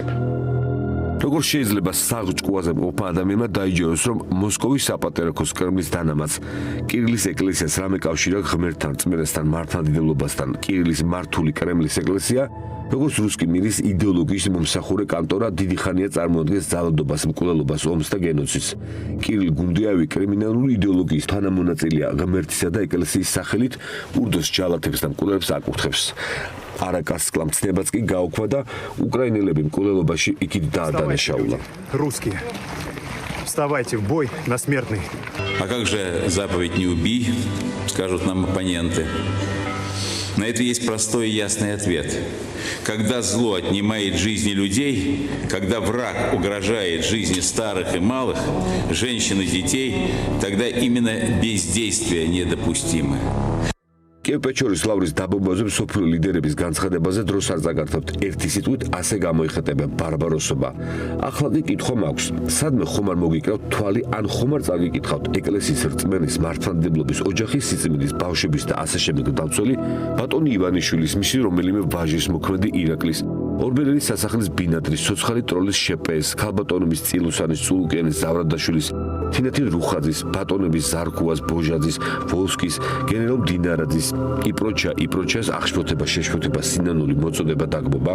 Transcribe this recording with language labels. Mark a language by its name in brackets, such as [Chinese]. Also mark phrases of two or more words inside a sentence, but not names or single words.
[Georgian] როგორ შეიძლება საღჭკუაზე მყოფ ადამიანმა დაიჯეროს, რომ მოსკოვის საპატრიარქოს კრემლის დანამატს კირილის ეკლესიას რამე კავშირი აქვს ღმერთთან, წმინდასთან, მართლმადიდებლობასთან, კირილის მართული კრემლის ეკლესია, როგორც [Russian] русского мира [Georgian] იდეოლოგიის მომსახურე კანტორა დიდი ხანია წარმოადგენს ძალადობას, მკვლელობას, ომს და გენოციდს. კირილ გუნდიაევი კრიმინალური იდეოლოგიის თანამონაწილეა, ღმერთისა და ეკლესიის სახელით ურდოს ჯალათებს და მკვლელებს აკურთხებს. არაკასკლა მცნებაც კი გაუქვა და უკრაინელები მკვლელობაში იქით დაადანაშაულა. [Russian] Русские, вставайте в бой на смертный. А как же заповедь «не убий», скажут нам оппоненты? На это есть простой и ясный ответ. Когда зло отнимает жизни людей, когда враг угрожает жизни старых и малых, женщин и детей, тогда именно бездействие недопустимо. [Georgian] კიევ-პეჩორის ლავრის დაბომბვაზე მსოფლიო ლიდერების განცხადებაზე დროს არ წაგართობთ. ერთი სიტყვით ასე გამოიხატება ბარბაროსობა. ახლა კი კითხვა მაქვს, სადმე ხომ არ მოგიკრავთ თვალი ან ხომ არ წაგიკითხავთ ეკლესიის რწმენის მართლმადიდებლობის ოჯახის სიწმინდის ბავშვების და ასე შემდეგ დამცველი ბატონი ივანიშვილის მისი რომელიმე ვაჟის მოქმედი ირაკლის ორბელენის სასახლის ბინადრის ცოცხალი ტროლის შეპეს, ქალბატონების წილუსანის წულუკიანის ზავრადაშვილის თინათინ რუხაძის, ბატონების ზარქუას ბოჟაძის, ვოლსკის, გენერალ დინარაძის, იპროჩას აღშფოთება, შეშფოთება, სინანული მოწოდება დაგბობა.